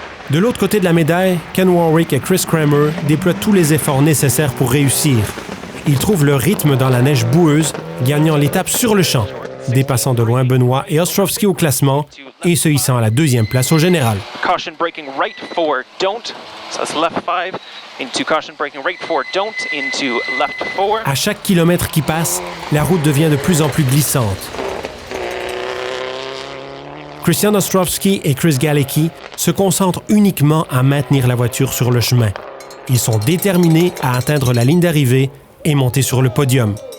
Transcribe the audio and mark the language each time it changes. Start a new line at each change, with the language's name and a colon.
French: De l'autre côté de la médaille, Ken Warwick et Chris Kramer déploient tous les efforts nécessaires pour réussir. Ils trouvent leur rythme dans la neige boueuse, gagnant l'étape sur le champ, dépassant de loin Benoit et Ostrowski au classement et se hissant à la deuxième place au général.
English: Caution braking right 4, don't. So that's left 5 into caution braking right 4, don't into left 4.
French: À chaque kilomètre qui passe, la route devient de plus en plus glissante. Christian Ostrowski et Chris Galecki se concentrent uniquement à maintenir la voiture sur le chemin. Ils sont déterminés à atteindre la ligne d'arrivée et monter sur le podium.